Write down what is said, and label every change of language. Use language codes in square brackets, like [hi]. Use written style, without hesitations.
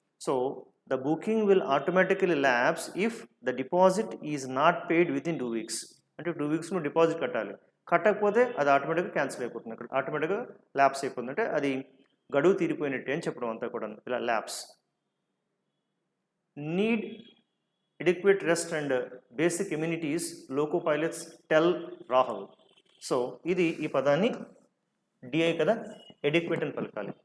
[en] So the booking will automatically lapse if the deposit is not paid within 2 weeks. [te] అంటే 2 weeks నువ్వు deposit కట్టాలి. కట్టకపోతే అది ఆటోమేటిక్గా క్యాన్సిల్ అయిపోతుంది, అక్కడ ఆటోమేటిక్గా ల్యాప్స్ అయిపోతుంది, అంటే అది గడువు తీరిపోయినట్టే అని చెప్పడం అంతా కూడా ఇలా lapse. [en] Need adequate rest and basic amenities, loco pilots tell Rahul. [te] So ఇది ఈ పదాన్ని డిఐ కదా, ఎడిక్వేట్ అని పలకాలి.